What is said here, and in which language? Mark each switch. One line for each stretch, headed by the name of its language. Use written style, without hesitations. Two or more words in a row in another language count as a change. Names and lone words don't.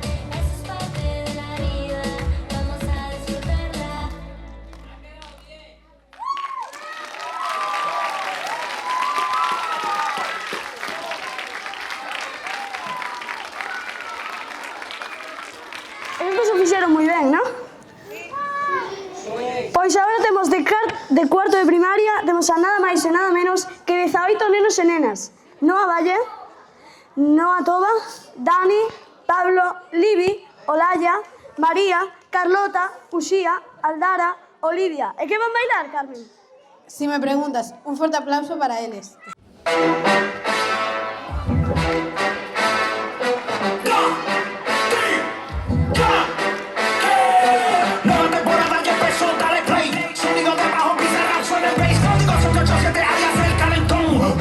Spanish: Eso es parte de la vida, vamos a disfrutarla.
Galician: Estos o fixeron moi ben, non? Pois agora temos de cuarto de primaria, temos a nada máis e nada menos que 18 nenos e nenas. Noa Valle, Noa Toba, Dani, Pablo, Livi, Olaya, María, Carlota, Uxía, Aldara, Olivia. E que van bailar, Carmen?
Spanish: Si me preguntas,
Galician: un forte aplauso para eles.
Spanish: Nueva temporada ya empezó, dale play. Sonido de bajo, pizarra, suena el bass. Código 787, alias el calentón.